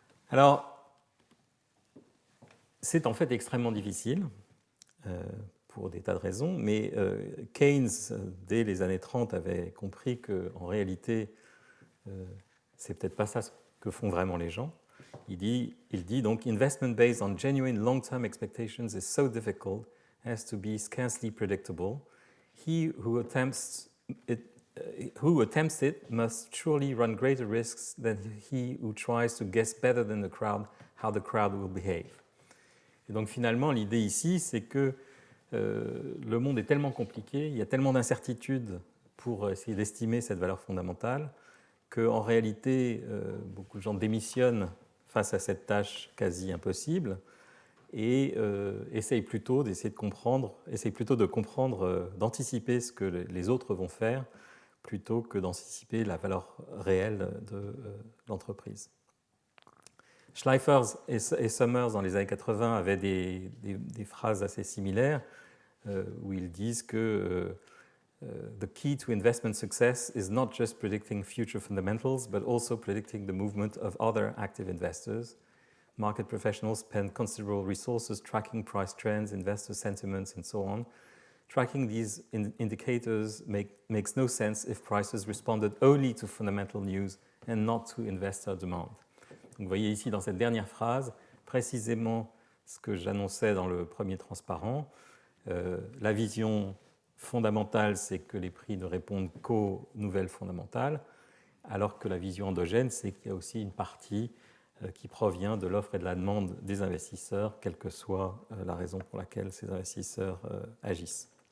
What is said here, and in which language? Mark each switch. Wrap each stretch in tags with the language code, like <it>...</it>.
<fr>Alors, c'est en fait extrêmement difficile pour des tas de raisons, mais Keynes, dès les années 30, avait compris qu'en réalité, c'est peut-être pas ça ce que font vraiment les gens. Il dit donc</fr> <en>investment based on genuine long-term expectations is so difficult as to be scarcely predictable. He who attempts it must surely run greater risks than he who tries to guess better than the crowd how the crowd will behave.</en> <fr>Et donc finalement, l'idée ici, c'est que le monde est tellement compliqué, il y a tellement d'incertitudes pour essayer d'estimer cette valeur fondamentale, qu'en réalité, beaucoup de gens démissionnent face à cette tâche quasi impossible et essayent plutôt d'essayer de comprendre, d'anticiper ce que les autres vont faire, plutôt que d'anticiper la valeur réelle de l'entreprise. Schleifer et Summers, dans les années 80, avaient des phrases assez similaires où ils disent que</fr> <en>the key to investment success is not just predicting future fundamentals, but also predicting the movement of other active investors. Market professionals spend considerable resources tracking price trends, investor sentiments, and so on. Tracking these indicators makes no sense if prices responded only to fundamental news and not to investor demand.</en> <fr>Donc, vous voyez ici dans cette dernière phrase précisément ce que j'annonçais dans le premier transparent. La vision fondamentale, c'est que les prix ne répondent qu'aux nouvelles fondamentales, alors que la vision endogène, c'est qu'il y a aussi une partie qui provient de l'offre et de la demande des investisseurs, quelle que soit la raison pour laquelle ces investisseurs agissent.</fr>